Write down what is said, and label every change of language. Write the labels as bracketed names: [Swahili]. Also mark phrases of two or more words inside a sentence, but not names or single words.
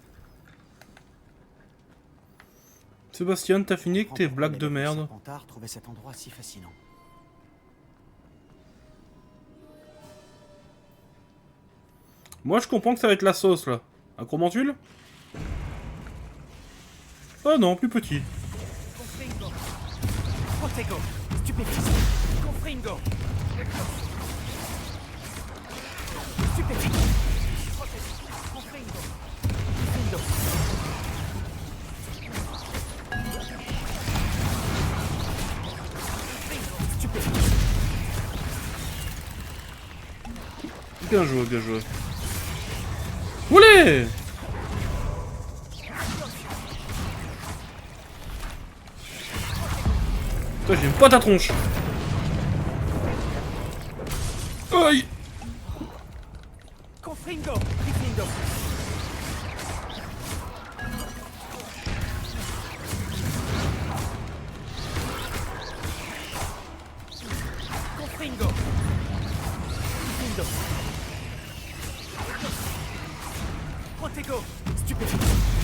[French] Sébastien, t'as fini avec tes Comprends pourquoi blagues de les merde. Serpentards trouvaient cet endroit si fascinant. Moi, je comprends que ça va être la sauce, là. Un courmentule? Ah non, plus petit. Confringo. Protego. Stupéfice. Confringo. Stupéfice. Confringo. Confringo. Stupéfice. Bien joué, bien joué. Oulé! Toi, j'aime pas ta tronche. Aïe! Confringo. Gryffindor. Confringo. Gryffindor. Protego. Stupéfice.